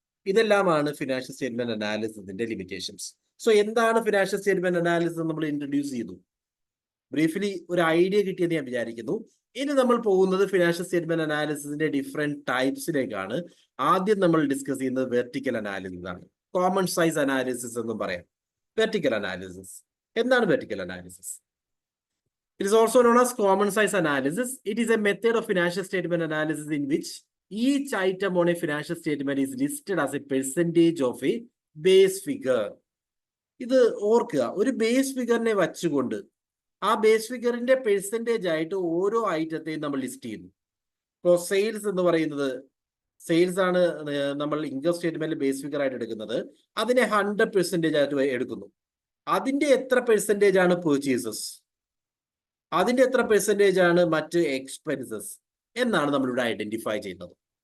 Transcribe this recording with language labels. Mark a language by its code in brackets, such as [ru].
[ml] ഇതെല്ലാമാണ് financial statement അനാലിസിസിന്റെ limitations. So എന്താണ് financial statement analysis നമ്മൾ ഇൻട്രൊഡ്യൂസ് ചെയ്തു. ബ്രീഫ്ലി ഒരു ഐഡിയ കിട്ടിയെന്ന് ഞാൻ വിചാരിക്കുന്നു. ഇനി നമ്മൾ പോകുന്നത് ഫിനാൻഷ്യൽ സ്റ്റേറ്റ്മെന്റ് അനാലിസിസിന്റെ ഡിഫറെന്റ് ടൈപ്സിലേക്കാണ്. ആദ്യം നമ്മൾ ഡിസ്കസ് ചെയ്യുന്നത് വെർട്ടിക്കൽ അനാലിസിസ് ആണ്. കോമൺ സൈസ് അനാലിസിസ് എന്നും പറയാം. വെർട്ടിക്കൽ അനാലിസിസ് എന്താണ്? [en] Vertical analysis, it is also known as common size analysis. It is a method of financial statement analysis in which each item on a financial statement is listed as a percentage of a base figure. [ml] ഇത് ഓർക്കുക, ഒരു base ഫിഗറിനെ വച്ചുകൊണ്ട് ആ base ഫിഗറിന്റെ percentage ആയിട്ട് ഓരോ ഐറ്റത്തെയും നമ്മൾ list ചെയ്യുന്നു. ഇപ്പോൾ സെയിൽസ് എന്ന് പറയുന്നത്, സെയിൽസ് ആണ് നമ്മൾ ഇൻകം സ്റ്റേറ്റ്മെന്റിൽ ബേസ് ഫിഗർ ആയിട്ട് എടുക്കുന്നത്. അതിനെ 100% ആയിട്ട് എടുക്കുന്നു. അതിന്റെ എത്ര പെർസെൻറ്റേജ് ആണ് പെർച്ചേസസ്, അതിന്റെ എത്ര പെർസെൻറ്റേജ് ആണ് മറ്റ് എക്സ്പെൻസസ് എന്നാണ് നമ്മളിവിടെ ഐഡന്റിഫൈ ചെയ്യുന്നത്.